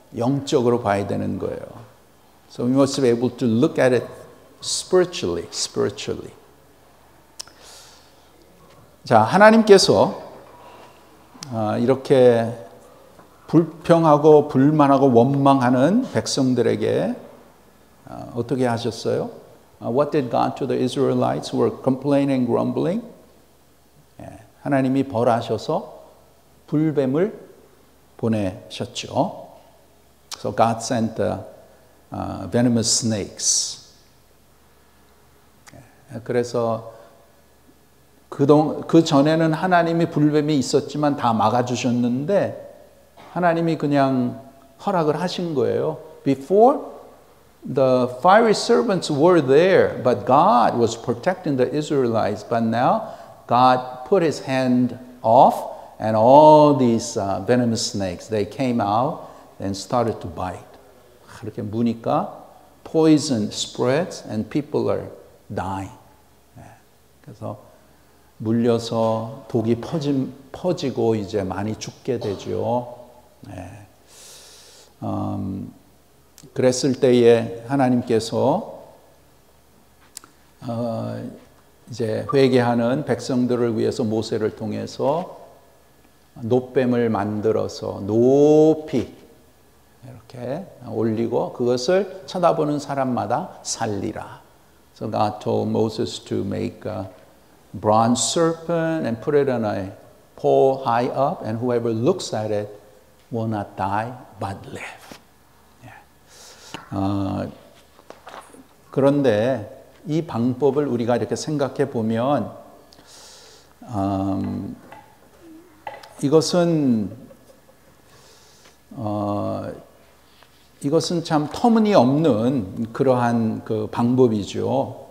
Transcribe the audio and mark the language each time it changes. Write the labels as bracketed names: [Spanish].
[Korean] 영적으로 봐야 되는 거예요. [English] So we must be able to look at it spiritually. [Korean] 자, 하나님께서 이렇게 불평하고 불만하고 원망하는 백성들에게 어떻게 하셨어요? [English] What did God to the Israelites who were complaining and grumbling? [Korean] 하나님이 벌하셔서 불뱀을 보내셨죠. [English] So God sent venomous snakes. [Korean] 그래서 그 전에는 하나님이 불뱀이 있었지만 다 막아주셨는데 하나님이 그냥 허락을 하신 거예요. [English] Before the fiery serpents were there, but God was protecting the Israelites. But now God put His hand off. And all these venomous snakes, they came out and started to bite. [Korean] 그렇게 무니까 [English] poison spreads and people are dying. [Korean] 그래서 물려서 독이 퍼지고 이제 많이 죽게 되죠. 그랬을 때에 하나님께서 이제 회개하는 백성들을 위해서 모세를 통해서 놋뱀을 만들어서 높이 이렇게 올리고 그것을 쳐다보는 사람마다 살리라. [English] So God told Moses to make a bronze serpent and put it on a pole high up, and whoever looks at it will not die but live. [Korean] 그런데 이 방법을 우리가 이렇게 생각해 보면 이것은 참 터무니없는 그러한 그 방법이죠.